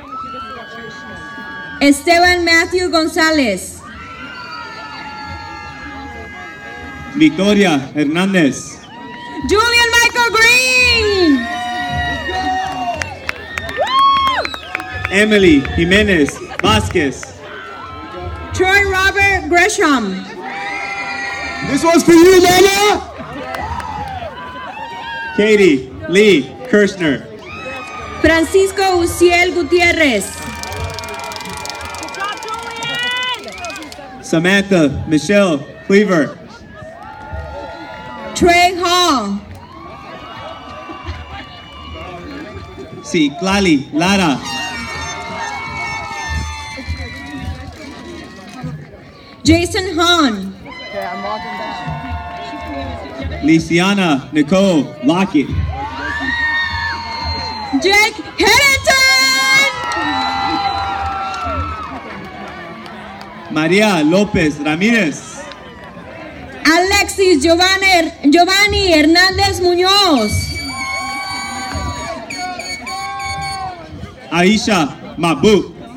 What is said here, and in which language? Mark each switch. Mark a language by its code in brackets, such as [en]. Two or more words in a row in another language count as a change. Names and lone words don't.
[en] Esteban Matthew González. Victoria Hernández. Julian Michael Green. Emily Jiménez Vázquez. Troy Robert Gresham. This one's for you, Mama. Katie Lee Kirshner. Francisco Uciel Gutiérrez. Samantha Michelle Cleaver. Trey Hall. Citlali Lara. Jason Hahn. Lisiana Nicole Lockett. Jake Harrington. María López Ramírez. Alexis Giovanni Hernández Muñoz. Aisha Mabuk.